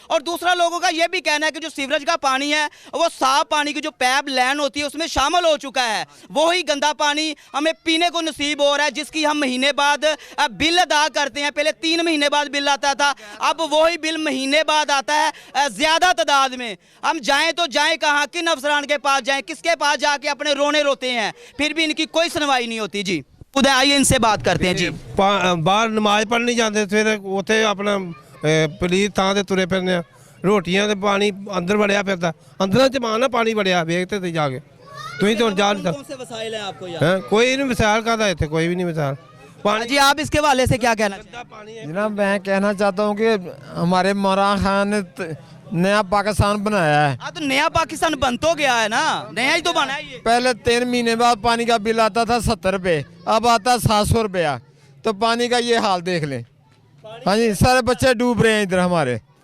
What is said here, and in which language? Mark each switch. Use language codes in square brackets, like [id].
[hi] और दूसरा लोगों का ये भी कहना है कि जो सीवरेज का पानी है वो साफ पानी की जो पैप लाइन होती है उसमें शामिल हो चुका है, वही गंदा पानी हमें पीने को नसीब हो रहा है, जिसकी हम महीने बाद बिल अदा करते हैं। पहले 3 महीने बाद बिल आता था, अब वही बिल महीने बाद आता है ज़्यादा तादाद में। हम जाएं तो जाएं कहाँ, किन अफसरान के पास जाएं, किसके पास जाके अपने रोने रोते हैं, फिर भी इनकी कोई सुनवाई नहीं होती। जी खुद आइए इनसे बात करते हैं जी। [pa] ਬਾਹਰ ਨਮਾਜ਼ ਪੜ੍ਹਨ ਨਹੀਂ ਜਾਂਦੇ ਸਵੇਰੇ ਉੱਥੇ ਆਪਣਾ ਪਲੀਤ ਥਾਂ ਤੇ ਤੁਰੇ ਫਿਰਦੇ ਆ ਰੋਟੀਆਂ ਤੇ ਪਾਣੀ ਅੰਦਰ ਵੜਿਆ ਫਿਰਦਾ ਅੰਦਰਾਂ ਚ ਮਾਂ ਨਾ ਪਾਣੀ ਵੜਿਆ ਵੇਖ ਤੇ ਜਾ ਕੇ ਤੁਸੀਂ ਤਾਂ ਹੁਣ ਜਾ ਨਹੀਂ [hi] कौन से वसाइल हैं आपको यहाँ? [pa] ਸਕਦੇ ਕੋਈ ਨਹੀਂ ਮਿਸਾਲ ਕਰਦਾ ਇੱਥੇ ਕੋਈ ਵੀ ਨਹੀਂ ਮਿਸਾਲ पानी [hi] जी आप इसके हवाले से क्या कहना चाहते हैं? जनाब मैं कहना चाहता हूँ कि हमारे इमरान खान ने नया पाकिस्तान बनाया है। हाँ तो नया पाकिस्तान बन तो गया है ना, नया ही तो बना है ये। पहले 3 महीने बाद पानी का बिल आता था 70 रुपये, अब आता 700 रुपया। तो पानी का ये हाल देख लें। हाँ जी सारे बच्चे डूब रहे हैं इधर हमारे।